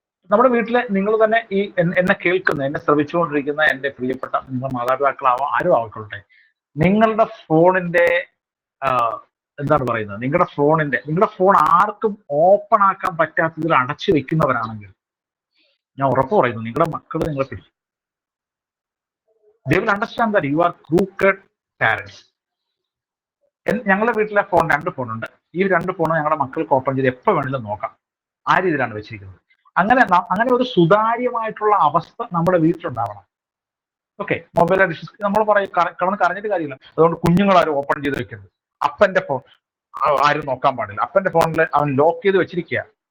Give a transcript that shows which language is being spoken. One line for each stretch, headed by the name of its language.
Malayalam: നമ്മുടെ വീട്ടിലെ നിങ്ങൾ തന്നെ ഈ എന്നെ ശ്രവിച്ചുകൊണ്ടിരിക്കുന്ന എന്റെ പ്രിയപ്പെട്ട നിങ്ങളുടെ മാതാപിതാക്കളാവാം, ആരും ആയിക്കൊള്ളട്ടെ, നിങ്ങളുടെ ഫോണിന്റെ എന്താണ് പറയുന്നത്, നിങ്ങളുടെ ഫോൺ ആർക്കും ഓപ്പൺ ആക്കാൻ പറ്റാത്തതിൽ അടച്ചു വെക്കുന്നവരാണെങ്കിൽ ഞാൻ ഉറപ്പ് പറയുന്നു, നിങ്ങളുടെ മക്കൾ നിങ്ങളെ പിടിക്കും.
English: They will understand that you are crooked parents.
Malayalam: ഞങ്ങളുടെ വീട്ടിലെ ഫോൺ 2 ഫോണുണ്ട്. ഈ 2 ഫോണും ഞങ്ങളുടെ മക്കൾക്ക് ഓപ്പൺ ചെയ്ത് എപ്പോൾ വേണമെങ്കിലും നോക്കാം. ആ രീതിയിലാണ് വെച്ചിരിക്കുന്നത്. അങ്ങനെ ഒരു സുതാര്യമായിട്ടുള്ള അവസ്ഥ നമ്മുടെ വീട്ടിലുണ്ടാവണം. ഓക്കെ, മൊബൈൽ അഡിക്ഷൻ നമ്മൾ പറയും, കറഞ്ഞിട്ട് കാര്യമില്ല. അതുകൊണ്ട് കുഞ്ഞുങ്ങളാരും ഓപ്പൺ ചെയ്ത് വെക്കരുത്. അപ്പന്റെ ഫോൺ ആരും നോക്കാൻ പാടില്ല. അപ്പന്റെ ഫോണിൽ അവൻ ലോക്ക് ചെയ്ത് വെച്ചിരിക്കുക.